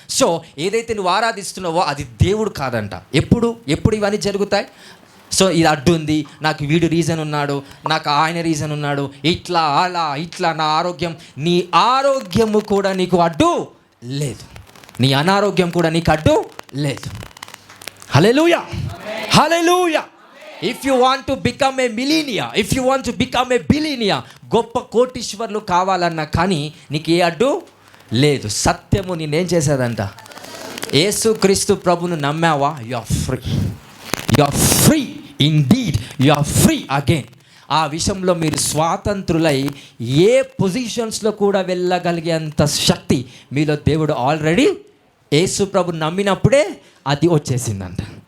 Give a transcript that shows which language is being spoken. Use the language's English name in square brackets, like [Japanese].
[Telugu] So ఏదైతే నువ్వు ఆరాధిస్తున్నావో అది దేవుడు కాదంట. ఎప్పుడు ఇవన్నీ జరుగుతాయి? సో ఇది అడ్డు ఉంది, నాకు వీడు రీజన్ ఉన్నాడు, నాకు ఆయన రీజన్ ఉన్నాడు, ఇట్లా అలా ఇట్లా నా ఆరోగ్యం. నీ ఆరోగ్యము కూడా నీకు అడ్డు లేదు, నీ అనారోగ్యం కూడా నీకు అడ్డు లేదు. Hallelujah. Hallelujah. [English] If you want to become a millionaire, if you want to become a billionaire, [Telugu] గొప్ప కోటీశ్వర్లు కావాలన్నా కానీ నీకు ఏ అడ్డు లేదు. సత్యము నేనేం చేసేదంట, యేసు క్రీస్తు ప్రభును నమ్మావా, [English] You are free. You are free indeed, you are free again. [Telugu] ఆ విషయంలో మీరు స్వాతంత్రులై ఏ పొజిషన్స్లో కూడా వెళ్ళగలిగేంత శక్తి మీలో దేవుడు ఆల్రెడీ యేసు ప్రభు నమ్మినప్పుడే అది వచ్చేసిందంట.